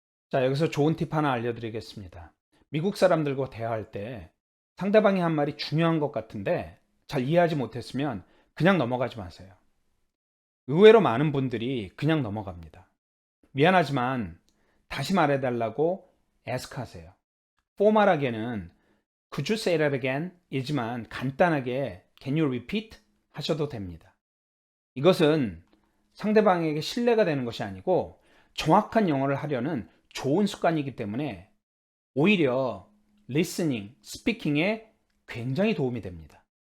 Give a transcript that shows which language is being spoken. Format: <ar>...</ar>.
<ko>자, 여기서 좋은 팁 하나 알려드리겠습니다. 미국 사람들과 대화할 때 상대방이 한 말이 중요한 것 같은데 잘 이해하지 못했으면 그냥 넘어가지 마세요. 의외로 많은 분들이 그냥 넘어갑니다. 미안하지만 다시 말해달라고 ask 하세요. 포멀하게는</ko> <en>Could you say that again?</en> <ko>이지만 간단하게</ko> <en>Can you repeat?</en> <ko>하셔도 됩니다. 이것은 상대방에게 신뢰가 되는 것이 아니고 정확한 영어를 하려는 좋은 습관이기 때문에 오히려 listening, speaking에 굉장히 도움이 됩니다.</ko>